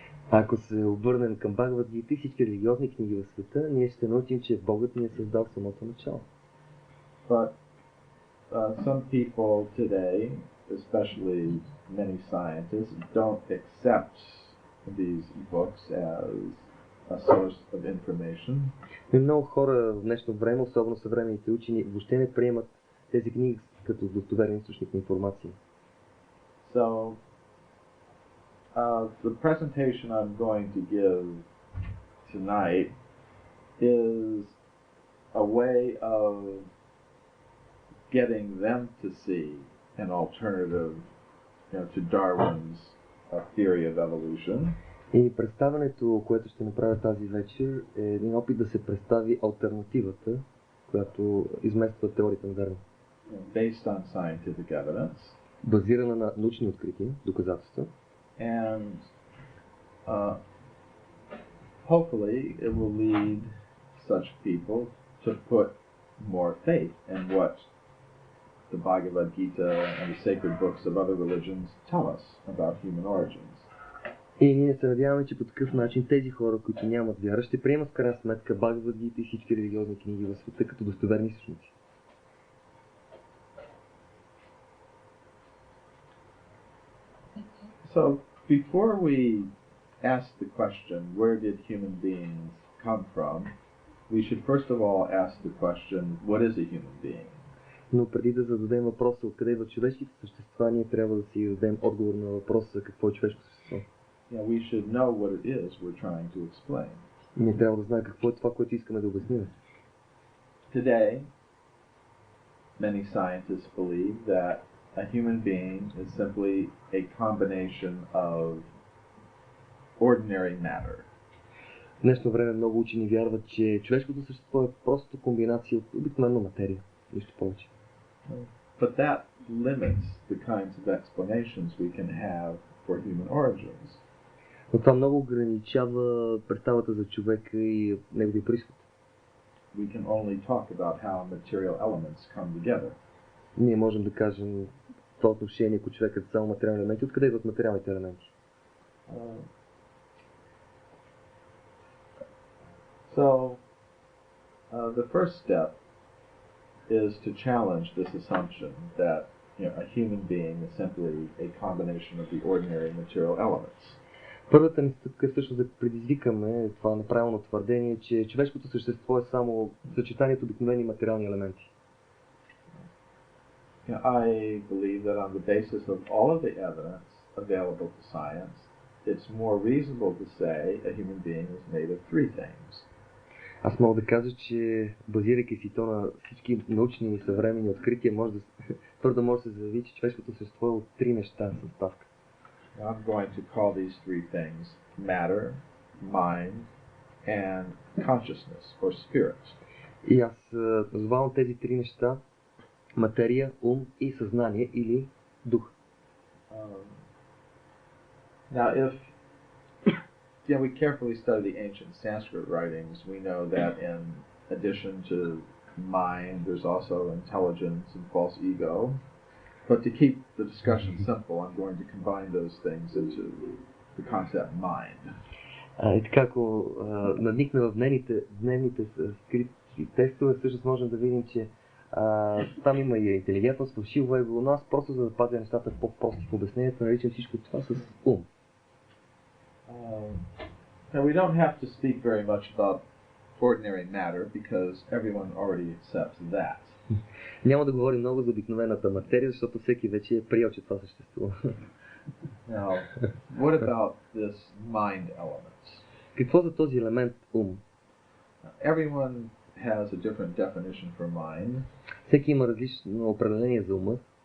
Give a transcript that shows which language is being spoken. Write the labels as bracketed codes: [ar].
[bg] Ако се обърнем към Бхагавад Гита и всички религиозни книги в света, ние ще научим, че Богът ни е създал в самото начало. [en] But some people today, especially many scientists, don't accept these books as a source of information. [bg] И много хора в днешно време, особено съвременните учени, въобще не приемат тези книги като достоверен източник на информация. [en] So, the presentation I'm going to give tonight is a way of getting them to see an alternative, to Darwin's theory of evolution. [bg] И представянето, което ще направя тази вечер, е един опит да се представи алтернативата, която измества теорията на Дарвин. [en] Based on scientific evidence. [bg] Базирана на научни открития, доказателства. [en] And hopefully it will lead such people to put more faith in what the Bhagavad Gita and the sacred books of other religions tell us about human origins. [bg] И ние се надяваме, че по такъв начин тези хора, които нямат вяра, ще приемат в крайна сметка Бхагavad Gita и всички религиозни книги в света като достоверни източници. [en] So, before we ask the question, where did human beings come from, we should first of all ask the question, what is a human being? [bg] Но преди да зададем въпроса откъде идват човешките същества, ние трябва да си дадем отговор на въпроса какво е човешко същество. [en] We should know what it is we're trying to explain. [bg] Ние трябва да знаем какво е това, което искаме да обясним. [en] Today, many scientists believe that a human being is simply a combination of ordinary matter. [bg] В днешно време много учени вярват, че човешкото същество е просто комбинация от обикновена материя, нищо повече. [en] But that limits the kinds of explanations we can have for human origins. [bg] Но това много ограничава представата за човека и неговия произход. [en] We can only talk about how material elements come together. [bg] Ние можем да кажем в това отношение, ако човекът е само материални елементи, откъде идват материалните елементи? [en] The first step is to challenge this assumption that a human being is simply a combination of the ordinary material elements. [bg] Първата ни стъпка е всъщност да предизвикаме това неправилно твърдение, че човешкото същество е само съчетанието обикновени материални елементи. [en] I believe that on the basis of all of the evidence available to science, it's more reasonable to say a human being is made of three things. [bg] Аз мога да кажа, че базирайки си то на всички научни и съвременни открития, твърдо може да се заяви, че човешкото същество е от три неща съставка. [en] I'm going to call these three things matter, mind, and consciousness or spirit. [bg] И аз назовавам тези три неща материя, ум и съзнание или дух. [en] Now, if we carefully study the ancient Sanskrit writings, we know that in addition to mind, there's also intelligence and false ego. But to keep the discussion simple, I'm going to combine those things into the concept mind. [bg] И така, ако надникнем в дневните скрити текстове, всъщност можем да видим, че там има и интелигентност, фалшиво его, но аз просто за да пазя нещата по-прости в обяснението, наричам всичко това с ум. [en] Now we don't have to speak very much about ordinary matter because everyone already accepts that. [bg] Няма да говорим много за обикновената материя, защото всеки вече е приел, че това съществува. [en] Now, what about this mind element? [bg] Какво за този елемент ум? [en] Everyone has a different definition for mind. [bg] Всеки има различно определение за ума.